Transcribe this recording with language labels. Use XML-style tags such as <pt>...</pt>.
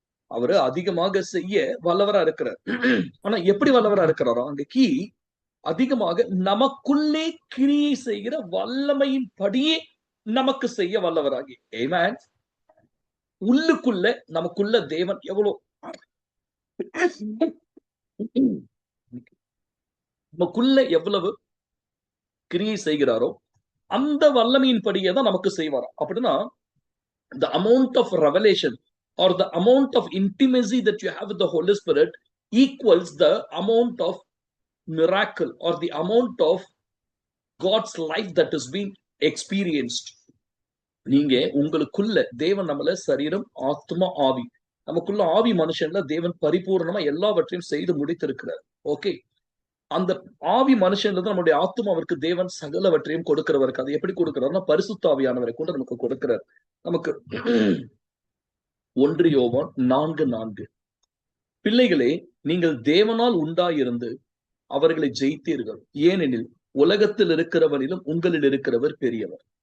<ta>அவரு அதிகமாக செய்ய வல்லவரா இருக்கிறார். ஆனா எப்படி வல்லவரா இருக்கிறாரோ அங்க கீ அதிகமாக நமக்குள்ளே கிரியை செய்கிற வல்லமையின் படியே நமக்கு செய்ய வல்லவராகி. ஆமென். உள்ளுக்குள்ள நமக்குள்ள தேவன் எவ்வளவு நமக்குள்ள எவ்வளவு கிரியை செய்கிறாரோ அந்த வல்லமையின் படியே தான் நமக்கு செய்வாராம்.</ta> <en>அப்படின்னா the amount of revelation or the amount of intimacy that you have with the Holy Spirit equals the amount of miracle or the amount of God's life that is being experienced.</en> <ta>நீங்க உங்களுக்குள்ள தேவன் நம்மள சரீரம், ஆத்மா, ஆவி, நமக்குள்ள ஆவி மனுஷன்ல தேவன் பரிபூர்ணமா எல்லாவற்றையும் செய்து முடித்திருக்கிறார். ஓகே, அந்த ஆவி மனுஷன்ல தான் நம்முடைய ஆத்மாவிற்கு தேவன் சகலவற்றையும் கொடுக்கிறவருக்கு. அது எப்படி கொடுக்கிறார்னா பரிசுத்த ஆவியானவரை கூட நமக்கு கொடுக்கிறார். நமக்கு 1 யோவான் 4:4, பிள்ளைகளே நீங்கள் தேவனால் உண்டாயிருந்து அவர்களை ஜெயித்தீர்கள், ஏனெனில் உலகத்தில் இருக்கிறவனிலும் உங்களில் இருக்கிறவர் பெரியவர்.</ta>